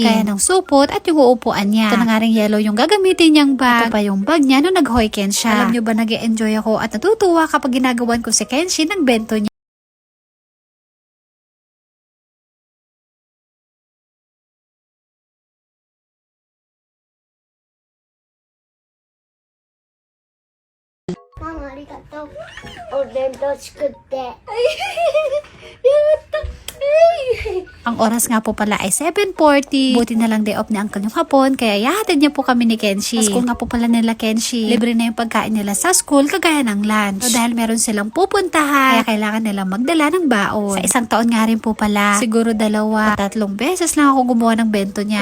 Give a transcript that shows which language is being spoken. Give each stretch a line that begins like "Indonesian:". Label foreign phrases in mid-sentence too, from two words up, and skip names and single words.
Filipino: Kaya ng supot at yung uupuan niya. Ito na nga rin yellow yung gagamitin niyang bag. Ito pa yung bag niya nung nag-hoiken siya. Alam nyo ba, nag-e-enjoy ako at natutuwa kapag ginagawan ko si Kenshin ng bento niya. Mama,
Japanese: ありがとう。お弁当作って。やった。
Filipino: Ang oras nga po pala ay 7:40. Buti na lang day off ni Uncle yung hapon, kaya yahatid niya po kami ni Kenshin. Sa school nga po pala nila Kenshin, libre na yung pagkain nila sa school kagaya ng lunch. So, dahil meron silang pupuntahan, kaya kailangan nilang magdala ng baon. Sa isang taon nga rin po pala, siguro 2 o 3 beses lang ako gumawa ng bento niya.